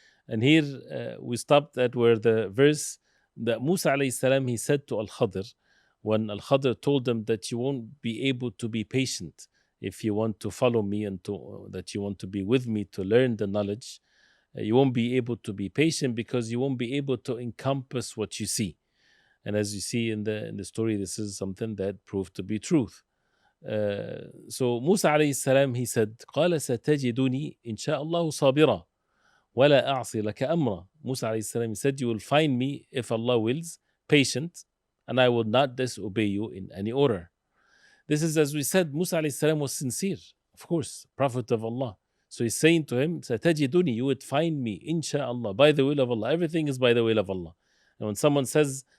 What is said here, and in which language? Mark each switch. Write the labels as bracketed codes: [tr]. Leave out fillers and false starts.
[en] And here we stopped at where the verse that Musa alayhi salam, he said to Al-Khadr, when Al-Khadr told him that you won't be able to be patient if you want to follow me and that you want to be with me to learn the knowledge. You won't be able to be patient because you won't be able to encompass what you see. And as you see in the story, this is something that proved to be truth. So Musa alayhi salam, he said, [ar] قال ستجدني إن شاء الله صابرا ولا أعصي لك أمرا. [en] Musa alayhi salam, he said, you will find me, if Allah wills, patient, and I will not disobey you in any order. This is, as we said, Musa alayhi salam was sincere, of course, Prophet of Allah. So he's saying to him, [ar] ستجدني, [en] you would find me, inshallah, by the will of Allah. Everything is by the will of Allah. And when someone says